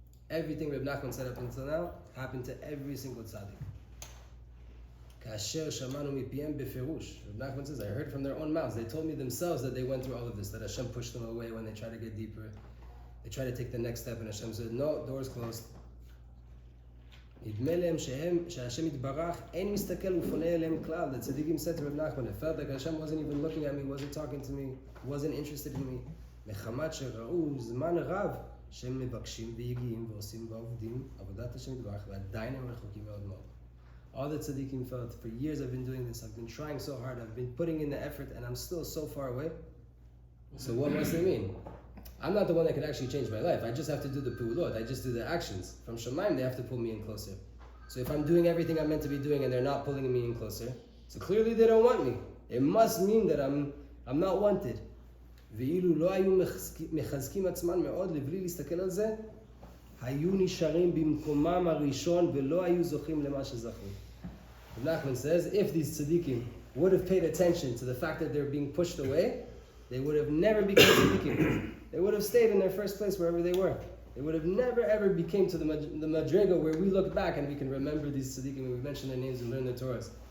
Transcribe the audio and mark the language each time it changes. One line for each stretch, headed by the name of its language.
English: Everything Reb Nachman said up until now happened to every single tzaddik.
Hebrew: כאשר שמענו מפיהם בפירוש.
English: Reb Nachman says, I heard from their own mouths. They told me themselves that they went through all of this, that Hashem pushed them away when they tried to get deeper. They tried to take the next step, and Hashem said, no, doors closed.
Hebrew: נדמה להם שהשם יתברך, אין מסתכל ופונה אליהם כלל.
English: The tzaddikim said to Reb Nachman, it felt like Hashem wasn't even looking at me, wasn't talking to me, wasn't interested in me.
Hebrew: מחמת שראו זמן רב שהם מבקשים ויגיעים ועושים ועובדים עבודת השם יתברך, ועדיין הם רחוקים מאוד מאוד.
English: All the tzaddikim felt, for years I've been doing this, I've been trying so hard, I've been putting in the effort, and I'm still so far away. So what must they mean? I'm not the one that can actually change my life. I just have to do the pu'ulot, I just do the actions. From Shemayim, they have to pull me in closer. So if I'm doing everything I'm meant to be doing and they're not pulling me in closer, so clearly they don't want me. It must mean that I'm not wanted.
Hebrew: ואילו לא היו מחזקים עצמן מאוד לבלי להסתכל על זה, היו נשארים במקומם הראשון ולא היו זוכים למה שזכו.
English: Nachman says, if these tzaddikim would have paid attention to the fact that they're being pushed away, they would have never become tzaddikim. They would have stayed in their first place wherever they were. They would have never ever became to the madrega where we look back and we can remember these tzaddikim and we mention their names and learn their Torahs.